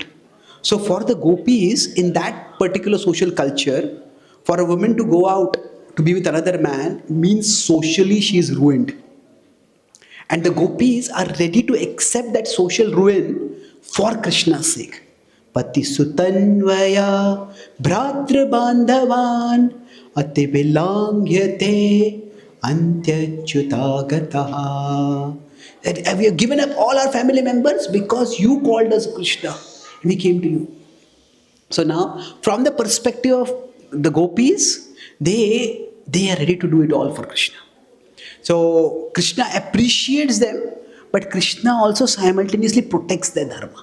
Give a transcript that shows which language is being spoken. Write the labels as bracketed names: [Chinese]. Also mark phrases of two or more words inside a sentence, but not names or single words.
[English] So for the gopis in that particular social culture, for a woman to go out to be with another man means socially she is ruined. And the gopis are ready to accept that social ruin for Krishna's sake. [Sanskrit] Pati sutanvaya bhratra bandhavan ati vilangyate antyachyutagataha. [English] That we have given up all our family members because you called us Krishna. We came to you. So now, from the perspective of the gopis, they are ready to do it all for Krishna. So Krishna appreciates them, But Krishna also simultaneously protects their dharma.